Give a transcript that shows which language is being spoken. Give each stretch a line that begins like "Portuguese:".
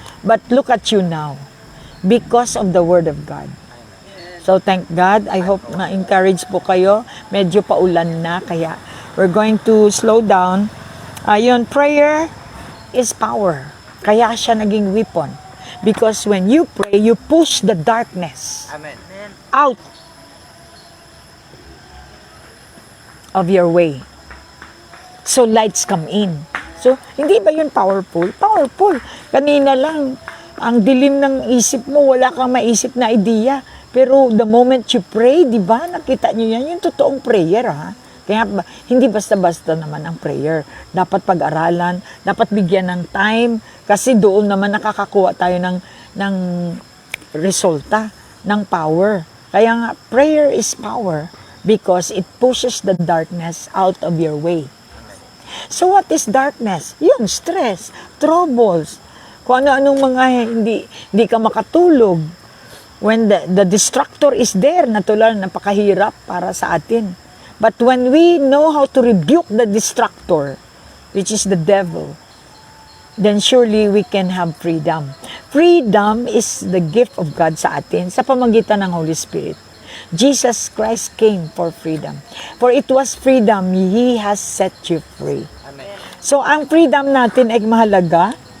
English: But look at you now, because of the Word of God. So thank God. I hope
Filipino: na-encourage po kayo. Medyo paulan na, kaya
English: we're going to slow down. Ayun, prayer is power.
Filipino: Kaya siya naging weapon.
English: Because when you pray, you push the darkness Amen. out of your way. So lights come in. So,
Filipino: hindi ba yun
English: powerful? Powerful.
Filipino: Kanina lang, ang dilim ng isip mo, wala kang maisip na idea. Pero
English: the moment you pray,
Filipino: di ba? Nakita nyo yan, yung totoong prayer, ha? Kaya hindi basta-basta naman ang prayer. Dapat pag-aralan, dapat bigyan ng time, kasi doon naman nakakakuha tayo ng resulta, ng power. Kaya nga,
English: prayer is power because it pushes the darkness out of your way. So what is darkness?
Filipino: Yung stress, troubles, kung ano-anong mga hindi ka makatulog.
English: When the distractor is there, natural,
Filipino: napakahirap para sa atin.
English: But when we know how to rebuke the distractor, which is the devil, then surely we can have freedom. Freedom is the gift of God
Filipino: sa atin sa pamamagitan ng
English: Holy Spirit. Jesus Christ came for freedom. For it was freedom, He has set you free. Amen.
Filipino: So, ang freedom natin ay mahalaga.